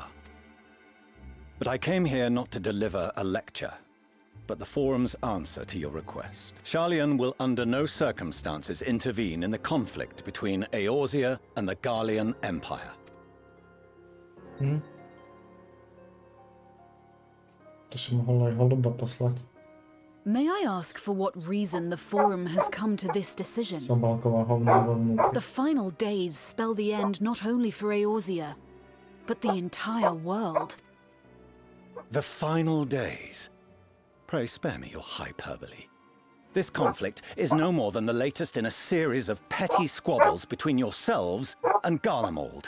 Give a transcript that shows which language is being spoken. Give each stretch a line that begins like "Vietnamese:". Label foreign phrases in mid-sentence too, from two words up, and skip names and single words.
English: But I came here not to deliver a lecture, but the Forum's answer to your request. Sharlayan will under no circumstances intervene in the conflict between Eorzea and the Garlean Empire.
Slovak: To si mohol aj holuba poslať.
English: May I ask for what reason the Forum has come to this decision?
Slovak: Sobalková hovna vnútri.
English: The final days spell the end not only for Eorzea, but the entire world. The final days? Pray spare me your hyperbole. This conflict is no more than the latest in a series of petty squabbles between yourselves and Garlemald.